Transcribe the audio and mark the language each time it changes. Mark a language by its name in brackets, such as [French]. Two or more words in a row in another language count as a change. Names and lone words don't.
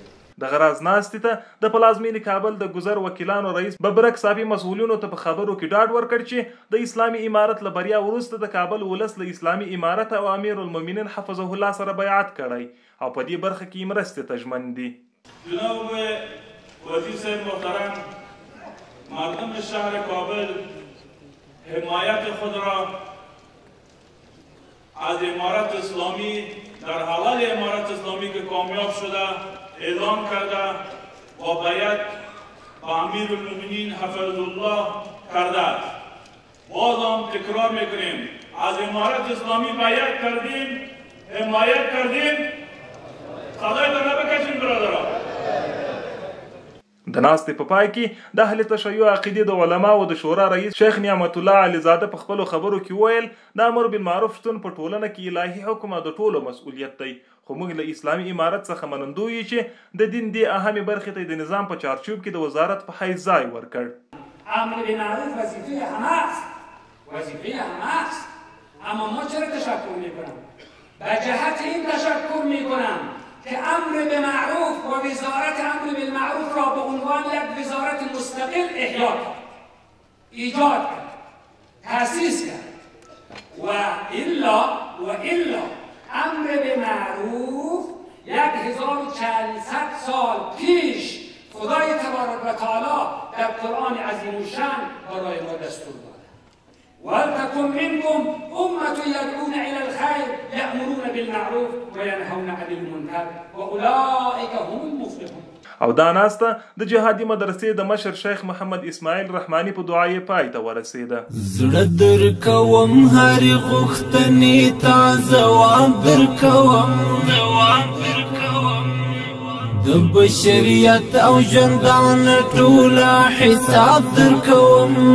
[Pashto] دغه راز ناستې ته د پلازمینې کابل د ګذر وکیلانو رئیس ببرک صافي مسؤلینو ته په خبرو کې ډاډ ورکړ چې د اسلامي امارت له بریا وروسته د کابل ولس له اسلامي امارت او [Arabic] امیر المؤمنین حفظه الله [Pashto] سره بیعت کړی او په دې برخه کې مرستې ته ژمن دي. [Persian] جناب وزیر صاحب محترم، مردم شهر کابل حمایت خود را از امارت اسلامی در حوال امارت اسلامی که کامیاب شده اعلام کرده و بیعت با [Arabic] امیر المؤمنین حفظ الله [Persian] کرده است. باز هم تکرار میکنیم از امارت اسلامی بیعت کردیم، حمایت کردیم. صدای تو نبکشین برادران. [Pashto] د ناستې په پای کې د اهل تشیع عقیدې د علماو د شورا رئیس شیخ نعمت الله علیزاده په خپلو خبرو کې وویل د امر بالمعروف شتون په ټولنه کې الهي حکم د ټولو مسؤلیت دی، خو موږ له اسلامي امارت څخه منندوی یو چې د دین دې اهمې برخې ته د نظام په چارچوب کې د وزارت په حیث ځای ورکړ. [Persian] امر بالمعروف وظیفه همه است، وظیفه همه است، اما ما چرا تشکر میکنم؟ به جهت این تشکر میکنم که امر به معروف و وزارت امر بالمعروف را به عنوان یک وزارت مستقل احیا کرد، ایجاد کرد، تأسیس کرد. و الا امر به معروف 1400 سال پیش خدای [Arabic] تبارک و تعالی [Persian] در قرآن عظیم الشان برای ما دستور داده. [Arabic] ولتكن منكم أمة يدعون إلى الخير يأمرون بالمعروف وينهون عن المنكر وأولئك هم المفلحون. [Pashto] او دا ناسته د جهادي مدرسې د مشر شیخ محمد اسماعیل رحماني په دعای پای ته ورسېده. زړه درکوم هرې غوښتنې ته ځواب درکوم، د بشریت او ژوندانه ټوله حساب درکوم،